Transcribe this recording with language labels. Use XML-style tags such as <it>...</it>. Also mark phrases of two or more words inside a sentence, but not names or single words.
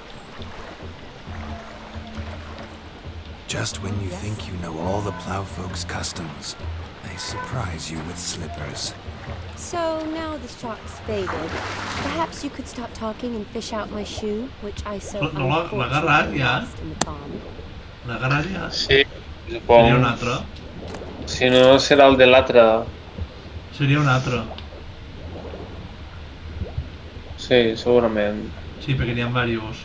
<en>Just when you think you know all the plowfolk's customs, they surprise you with slippers. So now the shock's faded, perhaps you could stop talking and fish out my shoe, which I so unfortunately lost in the pond.</en> <ca>La agarraria? Sí, Seria un altre. Si no, serà el de l'altre. Seria un altre. Sí, segurament. Sí, perquè n'hi ha diversos.</ca>